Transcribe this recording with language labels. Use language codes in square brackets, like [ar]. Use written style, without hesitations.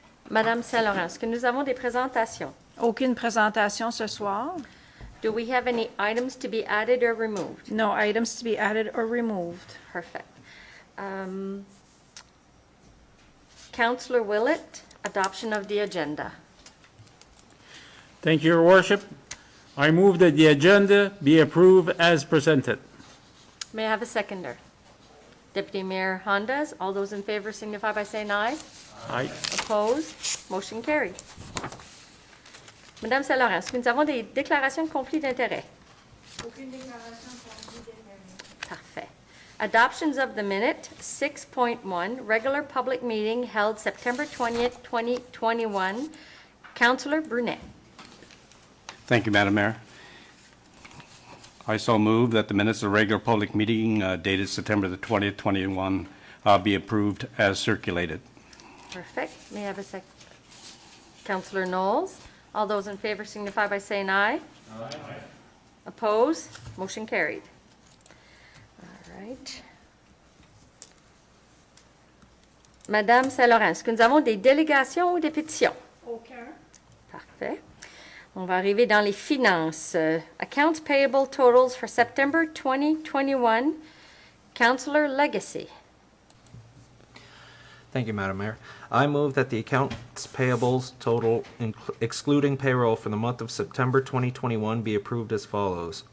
[fr] Madame Saint-Laurent, est-ce que nous avons des présentations? Aucune présentation ce soir. [en] Do we have any items to be added or removed? No items to be added or removed. Perfect. Councillor Willett, adoption of the agenda. Thank you, Your Worship. I move that the agenda be approved as presented. May I have a seconder? Deputy Mayor Hondas, all those in favor signify by saying aye. Aye. Opposed? Motion carried. [fr] Madame Saint-Laurent, est-ce que nous avons des déclarations de conflit d'intérêts? Aucune déclaration de conflit d'intérêt. Parfait. [en] Adoptions of the minute, 6.1, regular public meeting held September 20th, 2021. Councillor Brunet. Thank you, Madam Mayor. I so move that the minutes of the regular public meeting dated September the 20th, 2021 be approved as circulated. Perfect. May I have a second? Councillor Knowles. All those in favor signify by saying aye. Aye. Opposed? Motion carried. All right. [fr] Madame Saint-Laurent, est-ce que nous avons des délégations ou des pétitions? Aucun. Parfait. On va arriver dans les finances. [en] Accounts payable totals for September 2021. Councillor Legacy. Thank you, Madam Mayor. I move that the accounts payables total, excluding payroll for the month of September 2021, be approved as follows.